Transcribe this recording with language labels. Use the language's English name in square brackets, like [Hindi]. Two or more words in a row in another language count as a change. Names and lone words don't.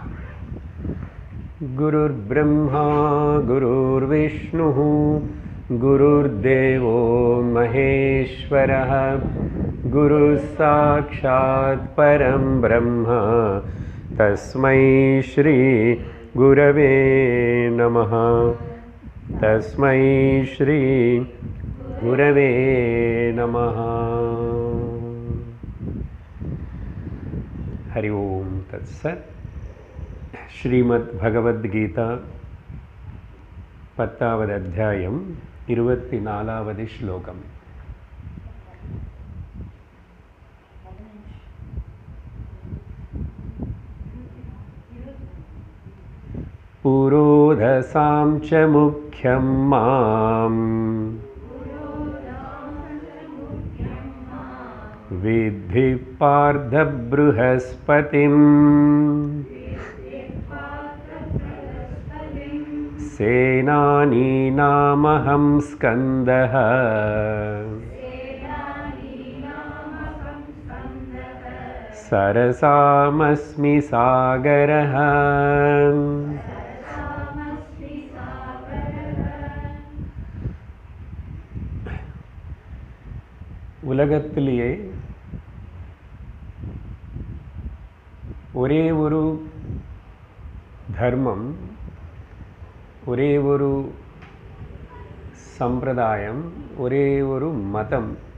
[Sanskrit] गुरुर्ब्रह्मा गुरुर्विष्णुः गुरुर्देवो महेश्वरः गुरुसाक्षात् परं ब्रह्म तस्मै श्री गुरवे नमः। तस्मै श्री गुरवे नमः। हरि ओम तत्सत्। [Tamil] श्रीमद् भगवद्गीता 10வது அத்தியாயம் 24வது ஸ்லோகம். [Sanskrit] पुरोधसां च मुख्यं माम् विद्धि पार्थ बृहस्पतिम् सेनानीनामहं स्कन्दः सरसामस्मि सागरः। [Tamil] உலகத்திலேயே ஒரே ஒரு தர்மம், ஒரே ஒரு சம்பிரதாயம், ஒரே ஒரு மதம்,